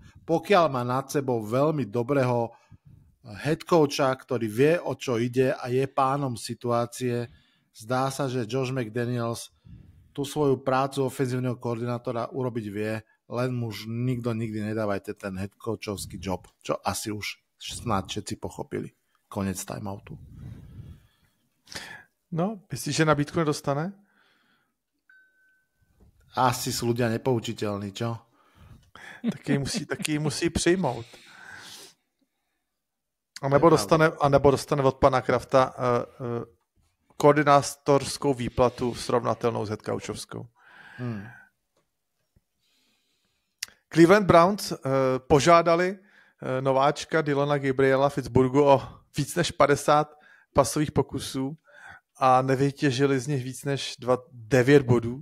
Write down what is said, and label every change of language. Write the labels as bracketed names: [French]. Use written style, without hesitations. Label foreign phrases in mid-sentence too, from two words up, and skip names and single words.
[Slovak] Pokiaľ má nad sebou veľmi dobrého [English] head coacha, [Slovak] ktorý vie, o čo ide a je pánom situácie, zdá sa, že Josh McDaniels tú svoju prácu ofenzívneho koordinátora urobiť vie, len mu už nikto nikdy nedávajte ten [English] head coachovský job, [Slovak] čo asi už snad všetci pochopili. [Czech] Konec timeoutu. No, myslíš, že nabídku nedostane? [Slovak] Asi sú ľudia nepoučiteľní, čo? [Czech] Taky musí přijmout. A nebo dostane od pana Krafta koordinátorskou výplatu srovnatelnou s headcoachovskou. Cleveland Browns požádali nováčka Dylana Gabriela Pittsburghu o víc než 50 pasových pokusů a nevytěžili z nich víc než 9 bodů.